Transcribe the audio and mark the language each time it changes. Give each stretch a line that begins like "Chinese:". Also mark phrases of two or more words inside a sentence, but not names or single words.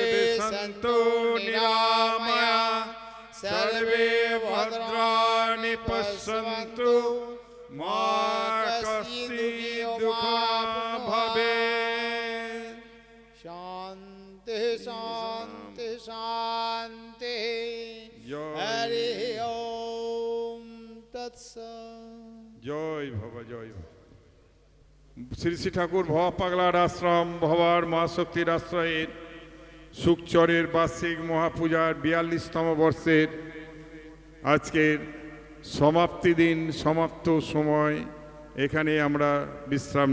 Sanskrit: सन्तु निरामया सर्वे भद्राणि पश्यन्तु मा कश्चित् दुःखं भवेत् शान्ति शान्ति शान्ति जय। हरि ओम तत्सत्
Bangla: জয় ভবা জয় ভবা। শ্রী শ্রী ঠাকুর ভবা পাগলার আশ্রম ভবার মা শক্তির আশ্রয়ের সুকচরের বার্ষিক মহাপূজার 42তম বর্ষের আজকের সমাপ্তি দিন সমাপ্ত সময় এখানে আমরা বিশ্রাম নিচ্ছি।